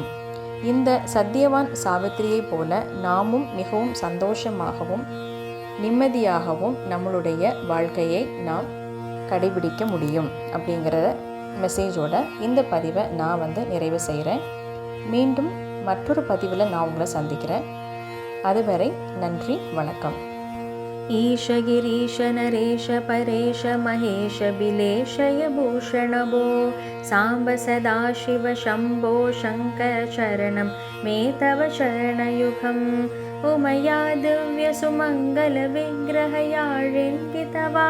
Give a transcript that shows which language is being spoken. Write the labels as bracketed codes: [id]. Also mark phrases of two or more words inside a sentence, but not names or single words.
[ta] இந்த சத்தியவான் சாவித்திரியை போல நாமும் மிகவும் சந்தோஷமாகவும் நிம்மதியாகவும் நம்மளுடைய வாழ்க்கையை நாம் கடைபிடிக்க முடியும் அப்படிங்கிற மெசேஜோட இந்த பதிவை நான் நிறைவு செய்கிறேன். மீண்டும் மற்றொரு பதிவில் நான் உங்களை சந்திக்கிறேன். அதுவரை நன்றி, வணக்கம். [sa] ईश गिरीश नरेश परेश महेश बिलेशय भूषणभो सांब सदाशिव शम्भो शङ्कर चरणं मे तव चरणयुगम् उमया दिव्यसुमङ्गलविग्रहयाळिङ्गितवा